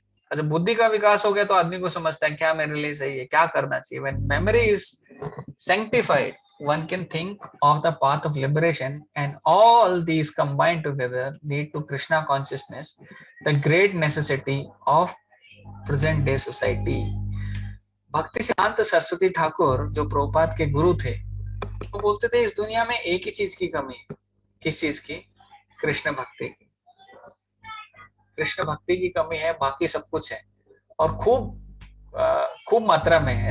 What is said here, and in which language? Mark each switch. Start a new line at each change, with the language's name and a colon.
Hindi: अच्छा, बुद्धि का विकास हो गया तो आदमी को समझता है क्या मेरे लिए सही है, क्या करना चाहिए।
English: When memory is sanctified, one can think of the path of liberation, and all these combined together lead to Krishna consciousness, the great necessity of present day society.
Hindi: भक्ति सिद्धांत सरस्वती ठाकुर जो प्रभुपाद के गुरु थे, वो बोलते थे इस दुनिया में एक ही चीज की कमी है। किस चीज की? कृष्ण भक्ति की। कृष्ण भक्ति की कमी है, बाकी सब कुछ है, और खूब मात्रा में है।